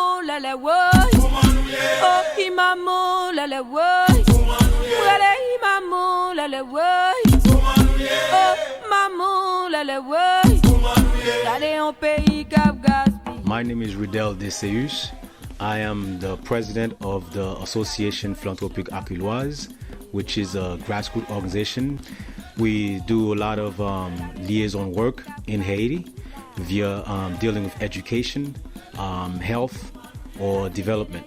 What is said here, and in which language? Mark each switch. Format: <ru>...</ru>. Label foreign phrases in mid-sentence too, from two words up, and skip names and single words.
<ht>la la woy. Oh, imamo la la woy. Wale imamo la la woy. Oh, mamo la la woy. Gade on pays Cap Gaspi.</ht> <en>My name is Ruddel Deceus. I am the president of the Association Philanthropique Aquiloise, which is a grassroots organization. We do a lot of liaison work in Haiti via dealing with education, health, or development.</en>